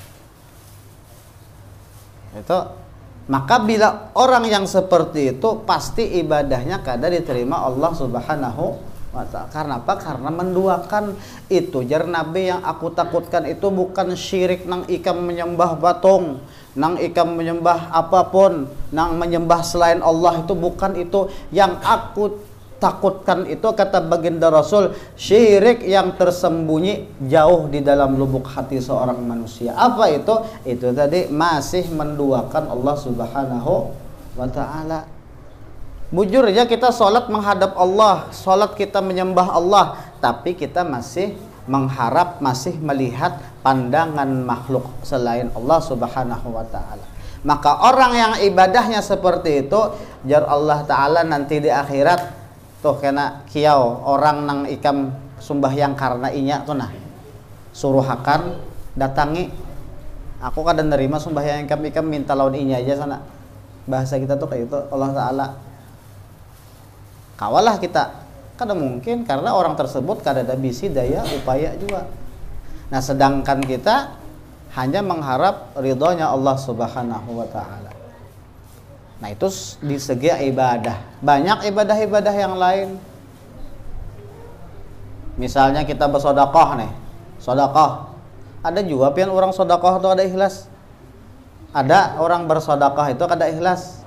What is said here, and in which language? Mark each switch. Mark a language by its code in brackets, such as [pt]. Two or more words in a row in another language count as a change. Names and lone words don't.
[id] Itu maka bila orang yang seperti itu pasti ibadahnya kada diterima Allah [ar] سبحانه وتعالى. [id] Karena apa? Karena menduakan itu. [bjn] Jar Nabi, yang aku takutkan itu bukan syirik nang ikam menyembah batung, nang ikam menyembah apapun, nang menyembah selain Allah, itu bukan itu. [id] Yang aku takutkan itu, kata baginda Rasul, syirik yang tersembunyi jauh di dalam lubuk hati seorang manusia. Apa itu? Itu tadi, masih menduakan Allah [ar] سبحانه وتعالى. [bjn] Bujur aja [id] kita sholat menghadap Allah, sholat kita menyembah Allah, tapi kita masih mengharap, masih melihat pandangan makhluk selain Allah [ar] سبحانه وتعالى. [bjn] Maka orang yang ibadahnya seperti itu, jar [ar] الله تعالى [bjn] nanti di akhirat tuh kena kiau orang nang ikam sumbahyang karena inya tuh, nah suruh akan datangi, aku kadang nerima sumbahyang ikam minta lawan inya aja sana. Bahasa kita tuh kayak itu. [ar] الله تعالى [bjn] kawalah kita, kada mungkin, karena orang tersebut kada ada bisi daya upaya juga. [id] Nah sedangkan kita hanya mengharap ridhonya Allah [ar] سبحانه وتعالى. [id] Nah itu di segi ibadah. Banyak ibadah-ibadah yang lain. Misalnya kita bersedekah nih, sedekah. [bjn] Ada juga pian orang sedekah itu ada ikhlas. Ada orang bersedekah itu kada ikhlas.